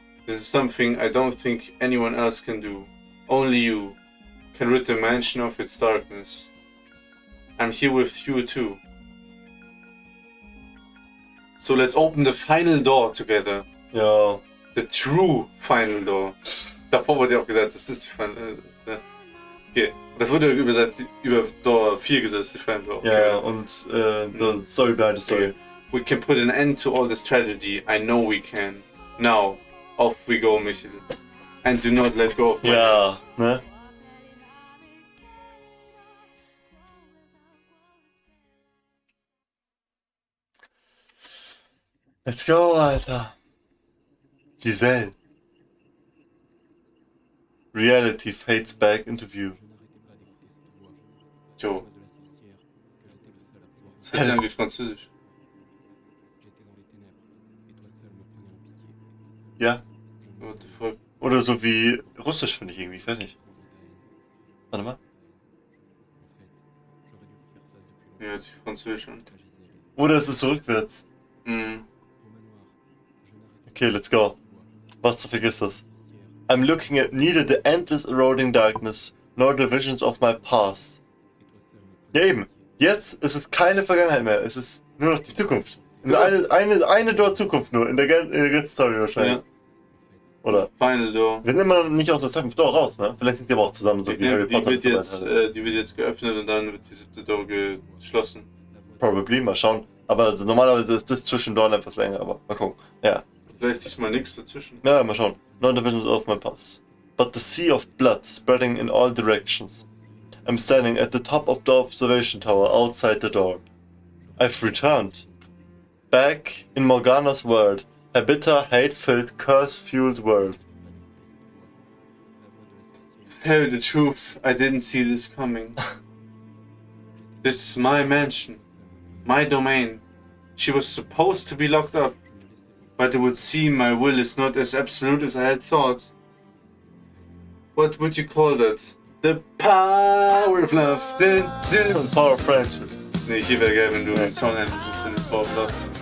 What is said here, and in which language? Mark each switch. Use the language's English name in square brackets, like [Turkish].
[English] This is something I don't think anyone else can do. Only you can rid the mansion of its darkness. I'm here with you too. So let's open the final door together. [German] Ja. [English] The true final door. [German] Davor wurde ja auch gesagt, das ist die final. Okay. Das wurde übersetzt über Door 4 gesetzt, die final door. Okay. Ja, und [English] the story behind the story. Okay. We can put an end to all this tragedy. I know we can. Now, off we go, Michael. And do not let go of my [German] Ja, [English] hand. [German] ne? [English] Let's go, Alter. Giselle. Reality fades back into view. [German] Jo. Das ist irgendwie Französisch. Ja. [English] What the fuck? [German] Oder so wie Russisch, finde ich irgendwie, ich weiß nicht. Warte mal. Ja, hört sich Französisch an. Oder ist es so rückwärts? Mhm. [English] Okay, let's go. [German] Was zu vergiss das? [English] I'm looking at neither the endless eroding darkness nor the visions of my past. [German] Ja eben. Jetzt ist es keine Vergangenheit mehr. Es ist nur noch die Zukunft. Nur eine dort Zukunft nur in der ganzen Story wahrscheinlich. Ja. Oder? [English] Final Door. [German] Wir sind immer noch nicht aus der Seventh Door raus, ne? Vielleicht sind die aber auch zusammen, so Ich wie Harry denke, Potter. die wird jetzt geöffnet und dann wird die 7. Door geschlossen. Probably, mal schauen. Aber also normalerweise ist das zwischendurch etwas länger, aber mal gucken. Ja. Vielleicht ist diesmal nichts dazwischen. Ja, mal schauen. [English] No divisions of my past. But the sea of blood spreading in all directions. I'm standing at the top of the observation tower outside the door. I've returned. Back in Morgana's world. A bitter, hate-filled, curse-fueled world. To tell you the truth, I didn't see this coming. This is my mansion. My domain. She was supposed to be locked up. But it would seem my will is not as absolute as I had thought. What would you call that? The power of love. Power of friendship. [German] Nee, hier wäre geil, wenn du einen Song einbringst in den Power of Love.